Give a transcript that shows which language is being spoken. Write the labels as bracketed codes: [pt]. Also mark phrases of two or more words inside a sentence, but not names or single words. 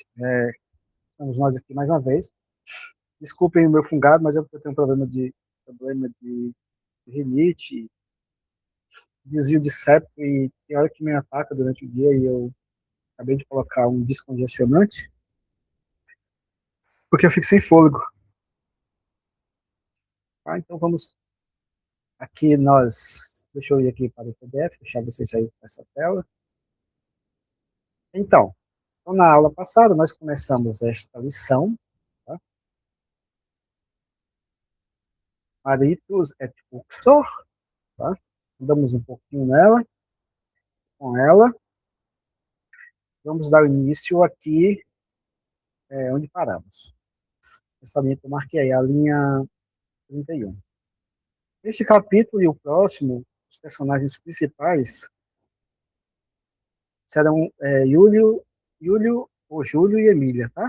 [pt] Estamos nós aqui mais uma vez. Desculpem o meu fungado, mas eu tenho um problema de rinite, desvio de septo e tem hora que me ataca durante o dia e eu acabei de colocar um descongestionante porque eu fico sem fôlego. Tá? Então vamos aqui deixa eu ir aqui para o PDF, deixar vocês aí com essa tela. Então, na aula passada nós começamos esta lição, tá? [la] Maritus et uxor, [pt] tá? Andamos um pouquinho com ela. Vamos dar início aqui onde paramos. Essa linha que eu marquei aí, a linha 31. Este capítulo e o próximo, os personagens principais serão Júlio e Emília, tá?